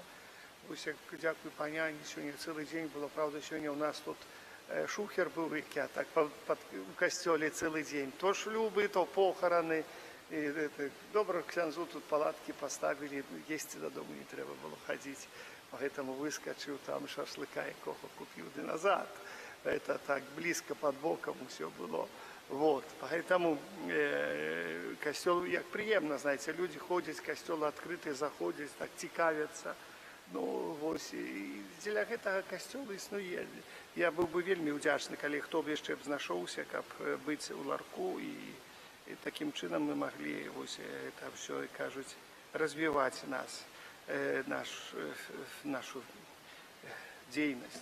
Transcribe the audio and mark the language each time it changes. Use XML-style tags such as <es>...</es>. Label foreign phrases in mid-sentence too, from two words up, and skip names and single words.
<be>Вось, дзякуй паняні, сёння цэлы дзень было, правда, сёння ў нас тут шухер быў, які так у касцёле цэлы дзень. То шлюбы, то похараны. Добра, ксяндзу тут палаткі паставілі, есці дадому не трэба было хадзіць.</be> <ru>Поэтому выскочил там шашлыка, якого купил и назад. Это так близко под боком все было. Вот. Поэтому костел, як приемно, знаете, люди ходят, костел открытый, заходят, так цікавятся.</ru> <be>Ну, вось, і дзеля гэтага касцёл існуе. Я быў бы вельмі ўдзячны, калі хто б яшчэ б знайшоўся, каб быць у Ларку, і такім чынам мы маглі вось</be> <ru>это все,</ru> <be>кажуць, развіваць нас. Нашу дзейнасць.</be>